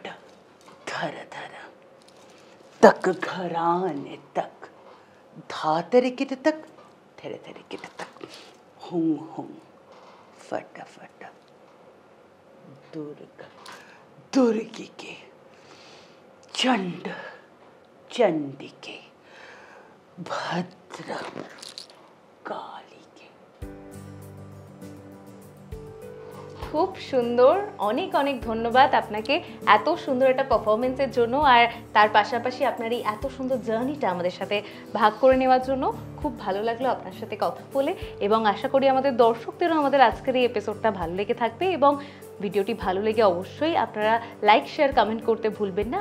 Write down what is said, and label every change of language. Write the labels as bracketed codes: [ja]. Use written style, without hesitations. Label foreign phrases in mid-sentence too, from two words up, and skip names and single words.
[sa] धर धर, तक घराने तक, धातरे कित तक, थेरे थेरे कित तक, हुं हुं फट फट, दुर्गा दुर्गी के, चंड चंडिके, भद्र काली के। [bn] খুব সুন্দর, অনেক অনেক ধন্যবাদ আপনাকে এত সুন্দর একটা পারফরমেন্সের জন্য, আর তার পাশাপাশি আপনার এই এত সুন্দর জার্নিটা আমাদের সাথে ভাগ করে নেওয়ার জন্য। খুব ভালো লাগলো আপনার সাথে কথা বলে, এবং আশা করি আমাদের দর্শকদেরও আমাদের আজকের এই এপিসোডটা ভালো লেগে থাকবে। এবং ভিডিওটি ভালো লেগে অবশ্যই আপনারা লাইক, শেয়ার, কমেন্ট করতে ভুলবেন না।